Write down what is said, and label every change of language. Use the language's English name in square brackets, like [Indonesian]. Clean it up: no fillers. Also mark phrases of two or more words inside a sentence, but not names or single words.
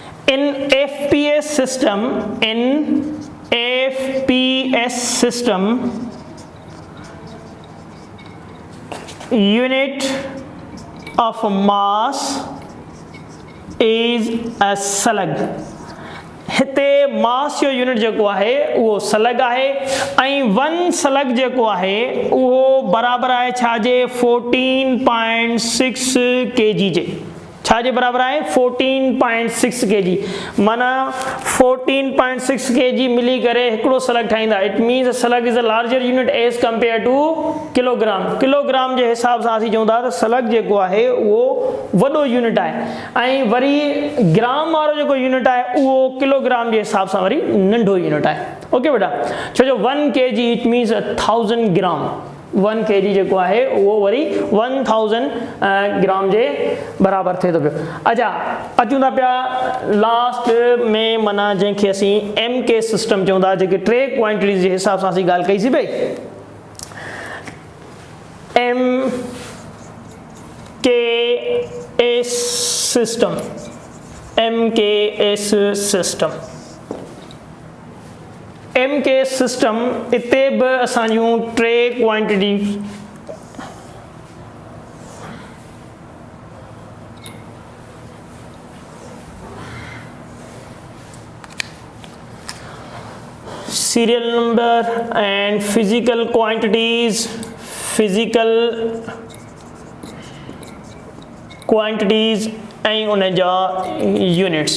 [English] in FPS system, unit of mass is a slug. [Sindhi] हिते मास जो यूनिट जेको आहे उहो स्लग आहे ऐं 1 स्लग जेको आहे उहो बराबर आहे छाजे 14.6 kg जे छाजे बराबर आहे 14.6 kg माना 14.6 kg मिली करे हिकिड़ो स्लग ठाहींदा. [English] it means slug is a larger unit as compare to kilogram. [Sindhi] किलोग्राम जे हिसाब सां असीं चऊं था त स्लग जेको आहे उहो वॾो यूनिट आहे ऐं वरी ग्राम वारो जेको यूनिट आहे उहो किलोग्राम जे हिसाब सां वरी नंढो यूनिट आहे. ओके बेटा, छो जो 1 kg [English] it means [Sindhi] 1000 ग्राम. 1 kg जेको आहे उहो वरी 1000 ग्राम जे बराबर थिए थो पियो. अच्छा, अचूं था पिया लास्ट में माना जंहिंखे असीं MK सिस्टम चऊं था, जेके 3 क्वांटिटीज़ जे हिसाब सां असीं ॻाल्हि कईसीं पई. MKS सिस्टम. MKS सिस्टम. MK सिस्टम इते बि असांजूं 3 क्वांटिटी [English] serial number and physical quantities [Sindhi] ऐं उन जा यूनिट्स.